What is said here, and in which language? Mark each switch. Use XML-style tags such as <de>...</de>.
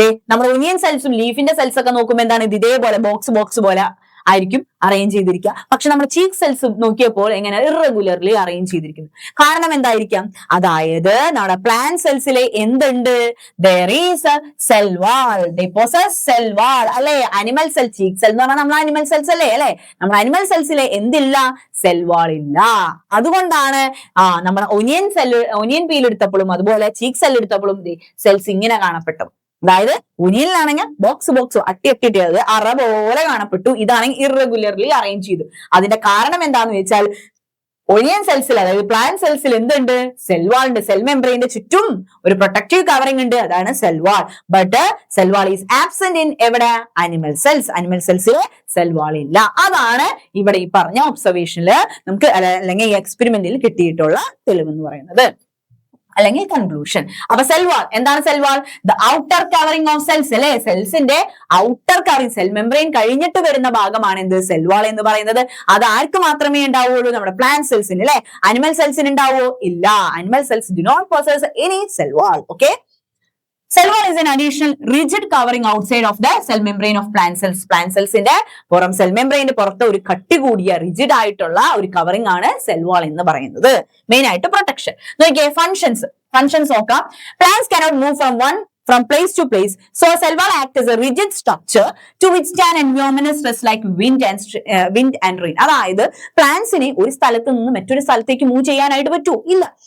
<ml>നമ്മുടെ onion സെൽസും ലീഫിന്റെ cells ഒക്കെ നോക്കുമ്പോൾ എന്താണ്, ഇത് ഇതേപോലെ ബോക്സ് പോലെ ആയിരിക്കും അറേഞ്ച് ചെയ്തിരിക്കുക. പക്ഷെ നമ്മുടെ ചീക്ക് സെൽസ് നോക്കിയപ്പോൾ എങ്ങനെ ഇറഗുലർലി അറേഞ്ച് ചെയ്തിരിക്കുന്നു. കാരണം എന്തായിരിക്കാം, അതായത് നമ്മുടെ പ്ലാന്റ് സെൽസിലെ എന്തുണ്ട്,</ml> <en>there is a cell wall, they possess cell wall</en> <ml>അല്ലെ. അനിമൽ സെൽ, ചീക്ക് സെൽ എന്ന് പറഞ്ഞാൽ നമ്മൾ അനിമൽ സെൽസ് അല്ലേ. നമ്മുടെ അനിമൽ സെൽസിലെ എന്തില്ല, സെൽ വാൾ ഇല്ല. അതുകൊണ്ടാണ് നമ്മുടെ ഒനിയൻ പീൽ എടുത്തപ്പോഴും അതുപോലെ ചീക്ക് സെൽ എടുത്തപ്പോഴും സെൽസ് ഇങ്ങനെ കാണപ്പെട്ടു. അതായത് ഒനിയനിലാണെങ്കിൽ ബോക്സ് അട്ടി അറ പോലെ കാണപ്പെട്ടു. ഇതാണെങ്കിൽ ഇറഗുലർലി അറേഞ്ച് ചെയ്തു. അതിന്റെ കാരണം എന്താന്ന് വെച്ചാൽ ഒനിയൻ സെൽസിൽ, അതായത് പ്ലാന്റ് സെൽസിൽ എന്തുണ്ട്, സെൽ വാൾ ഉണ്ട്. സെൽ മെംബ്രെയിന്റെ ചുറ്റും ഒരു പ്രൊട്ടക്റ്റീവ് കവറിംഗ് ഉണ്ട്, അതാണ് cell wall.</ml> <en>but cell wall is absent in</en> <ml>എവിടെ, അനിമൽ സെൽസിൽ സെൽ വാൾ ഇല്ല. അതാണ് ഇവിടെ ഈ പറഞ്ഞ ഒബ്സർവേഷനിൽ നമുക്ക് അല്ലെങ്കിൽ ഈ എക്സ്പെരിമെന്റിൽ കിട്ടിയിട്ടുള്ള തെളിവെന്ന് പറയുന്നത്, അല്ലെങ്കിൽ കൺക്ലൂഷൻ. അപ്പൊ സെൽ വാൾ എന്താണ്?</ml> <en>cell wall the outer covering of cells</en> <ml>അല്ലെ. സെൽസിന്റെ ഔട്ടർ കവറിംഗ്, സെൽ മെംബ്രെയിൻ കഴിഞ്ഞിട്ട് വരുന്ന ഭാഗമാണ് എന്ത്, സെൽ വാൾ എന്ന് പറയുന്നത്. അത് ആർക്ക് മാത്രമേ ഉണ്ടാവുള്ളൂ, നമ്മുടെ പ്ലാന്റ് സെൽസിന് അല്ലെ. അനിമൽ സെൽസിന് ഉണ്ടാവോ? ഇല്ല.</ml> <en>Animal cells do not possess any cell wall. Okay. Cell wall is an additional rigid covering outside of the cell membrane of plant cells.</en> <ml>Plant cellsന്റെ പുറം സെൽ മെംബ്രെയിന്റെ പുറത്ത് ഒരു കട്ടി കൂടിയ റിജിഡ് ആയിട്ടുള്ള ഒരു കവറിംഗ് ആണ് സെൽ വാൾ എന്ന് പറയുന്നത്. മെയിൻ ആയിട്ട് പ്രൊട്ടക്ഷൻ. നോക്കിയേ ഫങ്ഷൻസ് നോക്കാം.</ml> <en>Plants cannot move from place to place, so a cell wall acts as a rigid structure to withstand environmental stress like wind and rain.</en> <ml>അതായത് പ്ലാന്റ്സിനെ ഒരു സ്ഥലത്ത് നിന്ന് മറ്റൊരു സ്ഥലത്തേക്ക് മൂവ് ചെയ്യാനായിട്ട് പറ്റൂ ഇല്ല.</ml>